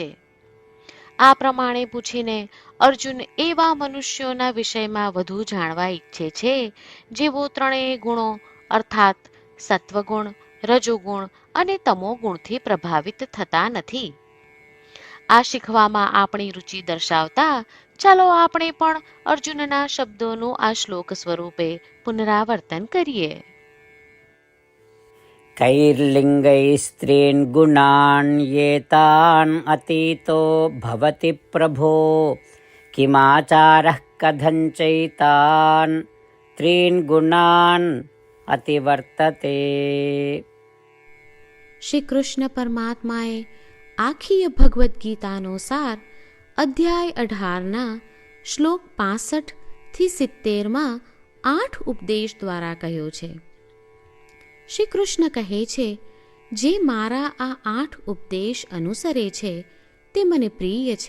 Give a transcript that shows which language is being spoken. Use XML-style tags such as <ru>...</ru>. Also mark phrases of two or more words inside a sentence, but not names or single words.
<gu>આ પ્રમાણે પૂછીને અર્જુન એવા મનુષ્યોના વિષયમાં વધુ જાણવા ઈચ્છે છે જેઓ ત્રણેય ગુણો અર્થાત સત્વગુણ, રજોગુણ અને તમોગુણથી પ્રભાવિત થતા નથી. આ શીખવામાં આપણી રુચિ દર્શાવતા ચાલો આપણે પણ અર્જુનના શબ્દોનું આ શ્લોક સ્વરૂપે પુનરાવર્તન કરીએ.</gu> <sa>कैर्लिङ्गैस्त्रीन् गुणान् एतान् अतीतो भवति प्रभो किमाचारः कथं चैतान् त्रीन् गुणान् अतिवर्तते.</sa> <gu>શ્રી કૃષ્ણ પરમાત્માએ આખી ભગવદ્ ગીતાનો સાર અધ્યાય 18ના શ્લોક 65 થી 70માં 8 ઉપદેશ દ્વારા કહ્યો છે. શ્રી કૃષ્ણ કહે છે, જે મારા આ 8 ઉપદેશ અનુસરે છે તે મને પ્રિય છે.</gu>